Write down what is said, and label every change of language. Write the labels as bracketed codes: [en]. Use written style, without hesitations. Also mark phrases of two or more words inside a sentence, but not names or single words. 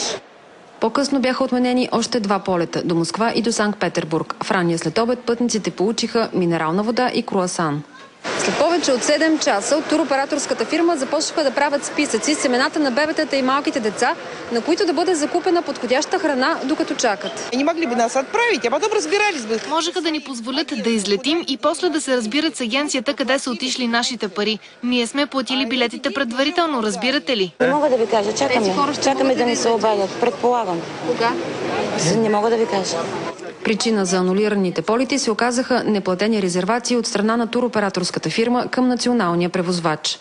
[bg] По-късно бяха отменени още 2 полета до Москва и до Санкт-Петербург. В ранния следобед пътниците получиха минерална вода и круасан. След повече от 7 часа от туроператорската фирма започнаха да правят списъци с имената на бебетата и малките деца, на които да бъде закупена подходяща храна, докато чакат. [ru] Не могли би нас отправить, а потом разбирались бы. [bg] Можеха да ни позволят да излетим и после да се разбират с агенцията къде са отишли нашите пари. Ние сме платили билетите предварително, разбирате ли? Не мога да ви кажа, чакаме да ни се обадят, предполагам. Кога? Не мога да ви кажа. Причина за анулираните полети се оказаха неплатени резервации от страна на туроператорската фирма към националния превозвач.